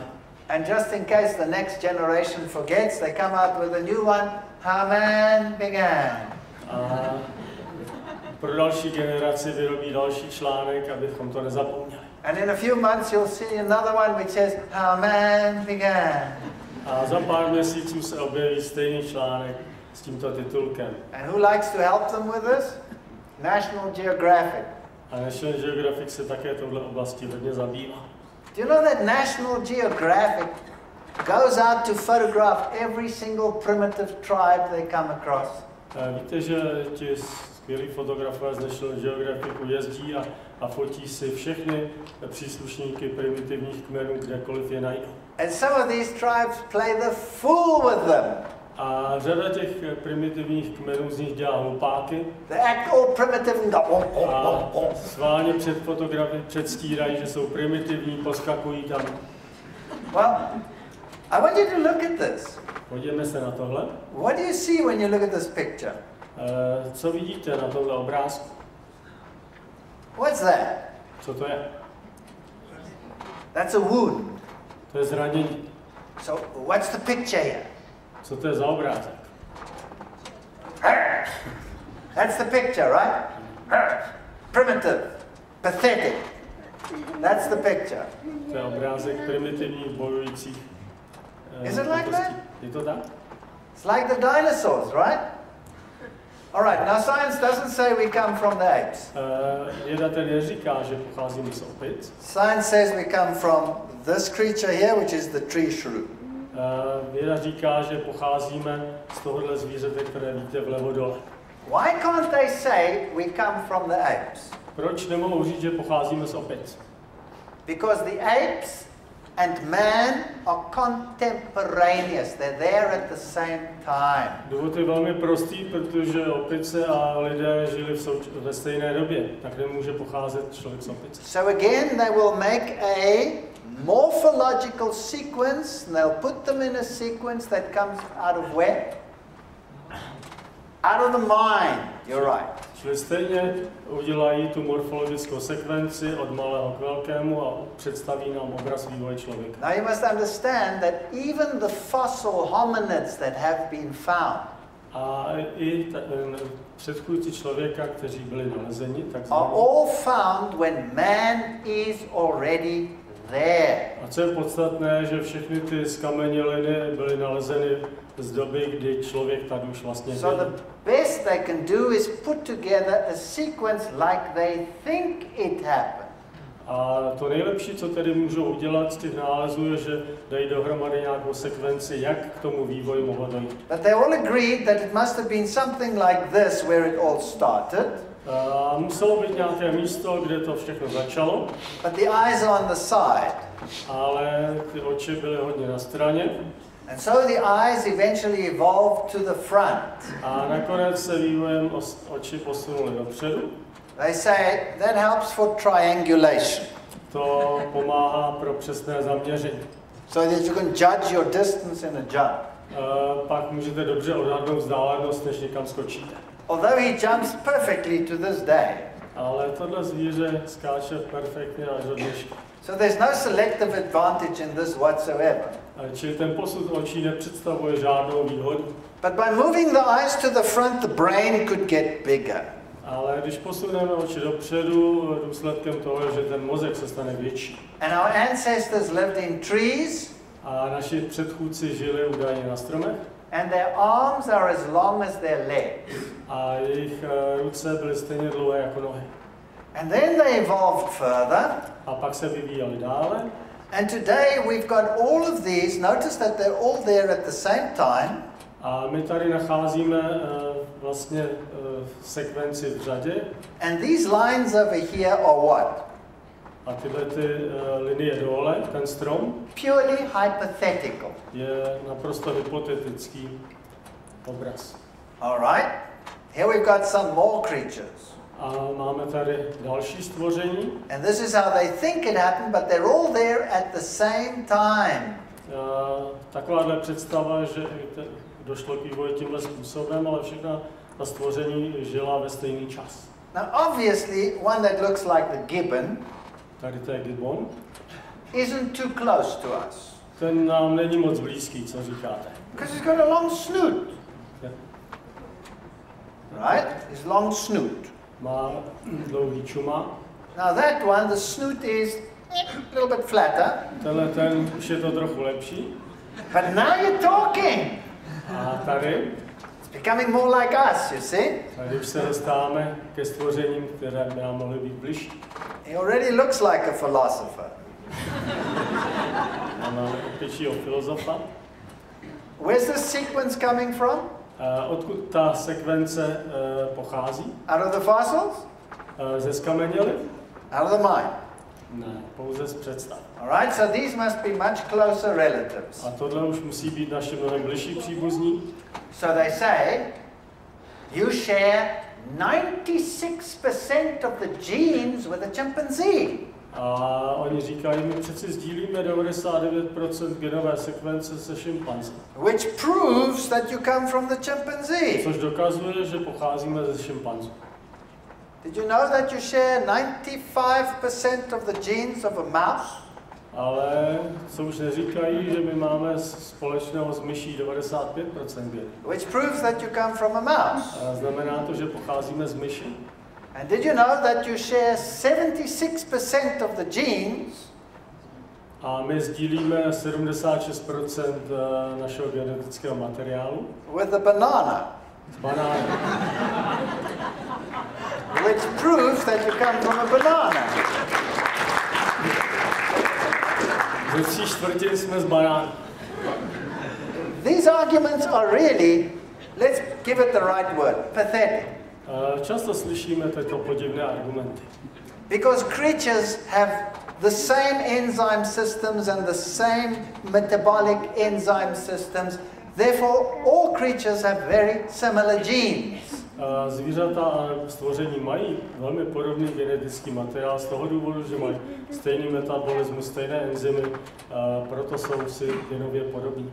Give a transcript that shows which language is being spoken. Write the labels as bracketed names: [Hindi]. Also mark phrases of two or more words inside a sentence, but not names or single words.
[English] And just in case the next generation forgets, they come out with a new one, How Man Began. [Czech] A pro další generaci vyrobí další článek, abychom to nezapomněli. [English] And in a few months you'll see another one which says, How Man Began. [Czech] A za pár měsíců se objeví stejný článek s tímto titulkem. [English] And who likes to help them with this? National Geographic. [Czech] A National Geographic se také touhle oblasti hodně zabývá. [English] Do you know that National Geographic goes out to photograph every single primitive tribe they come across? [Czech] Víte, že ti skvělí fotografové z National Geographicu jezdí a fotí si všechny příslušníky primitivních kmenů, kdekoliv je najdou. [English] And some of these tribes play the fool with them. [Czech] A řada těch primitivních kmenů z nich dělá hlupáky. [English] They act all primitive and go, [Czech] a sválně před fotografy předstírají, že jsou primitivní, poskakují tam. [English] Well, I want you to look at this. [Czech] Podívejme se na tohle. [English] What do you see when you look at this picture? [Czech] Co vidíte na tomhle obrázku? [English] What's that? [Czech] Co to je? [English] That's a wound. [Czech] To je zranění. [English] So what's the picture here? [Czech] Co to je za obrázek? [English] That's the picture, right? Primitive, pathetic. That's the picture. [Czech] To je obrázek primitivních bojujících. [English] Is it like that? [Czech] Je to tak? [English] It's like the dinosaurs, right? All right, now science doesn't say we come from the apes. [Czech] Věda tedy neříká, že pocházíme z opic. [English] Science says we come from this creature here, which is the tree shrew. [Czech] Věda říká, že pocházíme z tohohle zvířete, které vidíte vlevo dole. [English] Why can't they say we come from the apes? [Czech] Proč nemohou říct, že pocházíme z opic? [English] Because the apes and man are contemporaneous. They're there at the same time. [Czech] Důvod je velmi prostý, protože opice a lidé žili ve stejné době, tak nemůže pocházet člověk z opice. [English] So again, they will make a morphological sequence, and they'll put them in a sequence that comes out of where? Out of the mind. You're right. [Czech] Čili stejně udělají tu morfologickou sekvenci od malého k velkému a představí nám obraz vývoje člověka. [English] Now you must understand that even the fossil hominids that have been found [Czech] A i předchůdci člověka, kteří byli nalezeni, [English] are all found when man is already there. [Czech] A co je podstatné, že všechny ty skameněliny byly nalezeny z doby, kdy člověk tady už vlastně byl. [English] So the best they can do is put together a sequence like they think it happened. [Czech] A to nejlepší, co tedy můžou udělat z těch nálezů, je, že dají dohromady nějakou sekvenci, jak k tomu vývoji mohlo dojít. [English] But they all agreed that it must have been something like this where it all started. [Czech] A muselo být nějaké místo, kde to všechno začalo. [English] But the eyes are on the side. [Czech] Ale ty oči byly hodně na straně. [English] And so the eyes eventually evolved to the front. [Czech] A nakonec se vývojem oči posunuly dopředu. [English] They say that helps for triangulation. [Czech] To pomáhá pro přesné zaměření. [English] So that you can judge your distance in a jump. [Czech] Pak můžete dobře odhadnout vzdálenost, než někam skočíte. [English] Although he jumps perfectly to this day. [Czech] Ale tohle zvíře skáče perfektně až do dneška. [English] So there's no selective advantage in this whatsoever. [Czech] Čili ten posud očí nepředstavuje žádnou výhodu. [English] But by moving the eyes to the front, the brain could get bigger. [Czech] Ale když posuneme oči dopředu, důsledkem toho je, že ten mozek se stane větší. [English] And our ancestors lived in trees. [Czech] A naši předchůdci žili údajně na stromech. [English] And their arms are as long as their legs. [Czech] A jejich ruce byly stejně dlouhé jako nohy. [English] And then they evolved further. [Czech] A pak se vyvíjeli dále. [English] And today we've got all of these. Notice that they're all there at the same time. [Czech] A my tady nacházíme vlastně sekvenci v řadě. [English] And these lines over here are what? [Czech] A tyhle ty linie dole, ten strom, [English] purely hypothetical. [Czech] Je naprosto hypotetický obraz. [English] All right. Here we've got some more creatures. [Czech] A máme tady další stvoření. [English] And this is how they think it happened, but they're all there at the same time. [Czech] Takováhle představa, že došlo k vývoji tímhle způsobem, ale všechna ta stvoření žila ve stejný čas. [English] Now obviously one that looks like the gibbon, [Czech] tady to je gibbon, [English] isn't too close to us. [Czech] Ten nám není moc blízký, co říkáte. [English] Because he's got a long snoot. Yeah. Right? His long snoot. [Czech] Má dlouhý čuma. [English] Now that one, the snoot is a little bit flatter. [Czech] Tenhle ten už je to trochu lepší. [English] But now you're talking. [Czech] A tady [English] it's becoming more like us, you see? [Czech] Tady už se dostáváme ke stvořením, které by nám mohly být bližší. [English] He already looks like a philosopher. [Czech] Máme pěčího filozofa. [English] Where's this sequence coming from? [Czech] Odkud ta sekvence pochází? [English] Out of the fossils? [Czech] Ze skamenělin? [English] Out of the mind? [Czech] Ne, pouze z představ. [English] All right, so these must be much closer relatives. [Czech] A tohle už musí být naši mnohem bližší příbuzní. [English] So they say, you share 96% of the genes with a chimpanzee. [Czech] A oni říkají, my přeci sdílíme 99% genové sekvence se šimpanzí. [English] Which proves that you come from the chimpanzee. [Czech] Což dokazuje, že pocházíme ze šimpanzů. [English] Did you know that you share 95% of the genes of a mouse? [Czech] Ale co už neříkají, že my máme společného s myší 95% genů. [English] Which proves that you come from a mouse. [Czech] A znamená to, že pocházíme z myši. [English] And did you know that you share 76% of the genes? [Czech] A my sdílíme 76% našeho genetického materiálu. [English] With a banana. [Czech] S banánem. [English] Which proves that you come from a banana. [Czech] Ze 3/4 jsme z banánu. [English] These arguments are really, let's give it the right word, pathetic. [Czech] Často slyšíme tyto podivné argumenty. [English] Because creatures have the same enzyme systems and the same metabolic enzyme systems. Therefore, all creatures have very similar genes. [Czech] Zvířata a stvoření mají velmi podobný genetický materiál z toho důvodu, že mají stejný metabolismus, stejné enzymy, proto jsou si genově podobní.